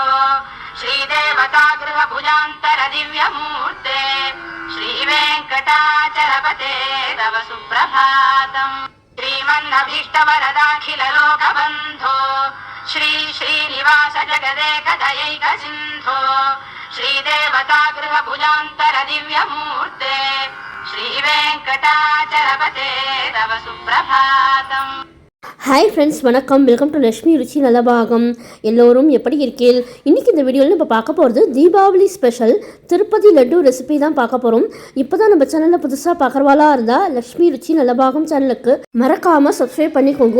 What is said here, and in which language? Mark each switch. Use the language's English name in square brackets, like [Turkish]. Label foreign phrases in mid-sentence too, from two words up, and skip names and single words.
[Sanskrit] श्रीदेवता गृहभुजान्तर दिव्यमूर्ते श्रीवेङ्कटाचलपते तव सुप्रभातम् श्रीमन्नभीष्टवरदाखिल लोकबन्धो श्री श्रीनिवास जगदेकदयैक सिन्धो श्रीदेवता गृहभुजान्तर दिव्यमूर्ते श्रीवेङ्कटाचलपते तव सुप्रभातम्. [English] Hi friends, [Tamil] வணக்கம். [English] welcome to [Tamil] லக்ஷ்மி ருச்சி நலபாகம். எல்லோரும் எப்படி இருக்கீர்கள்? இன்றைக்கி இந்த வீடியோவில் நம்ம பார்க்க போகிறது தீபாவளி ஸ்பெஷல் திருப்பதி லட்டு ரெசிபி தான் பார்க்க போகிறோம். இப்போ தான் நம்ம சேனலில் புதுசாக பார்க்குறவாளாக இருந்தால் லக்ஷ்மி ருச்சி நலபாகம் சேனலுக்கு மறக்காமல் சப்ஸ்கிரைப் பண்ணிக்கோங்க.